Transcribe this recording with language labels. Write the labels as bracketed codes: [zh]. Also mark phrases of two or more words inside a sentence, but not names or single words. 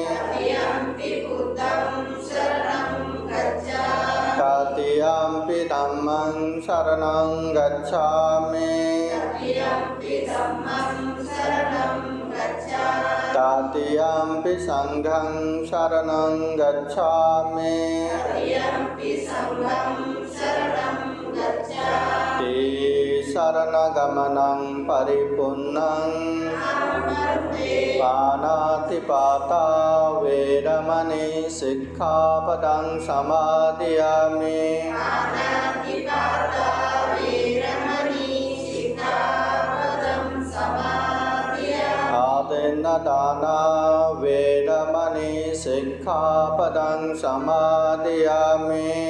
[pi] तृतीयंपि धम्मं शरणं गच्छामि तृतीयंपि संघं शरणं गच्छामि शरणगमनं परिपूर्णं पानातिपाता वेरमणि सिक्खापदं समादयामि आदिन्नदाना वेरमणि सिक्खापदं समादयामि